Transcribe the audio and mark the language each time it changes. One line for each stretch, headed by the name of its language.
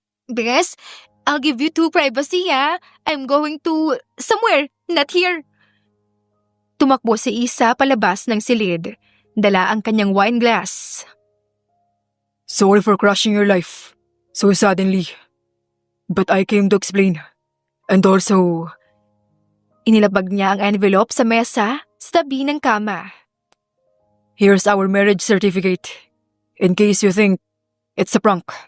English: Bes, I'll give you 2 privacy I'm going to somewhere, not here.
Filipino: Tumakbo si Isa palabas ng silid. Dala ang kanyang wine glass.
English: Sorry for crushing your life so suddenly. But I came to explain. And also,
Filipino: Inilabag niya ang envelope sa mesa sa tabi ng kama.
English: here's our marriage certificate. In case you think it's a prank.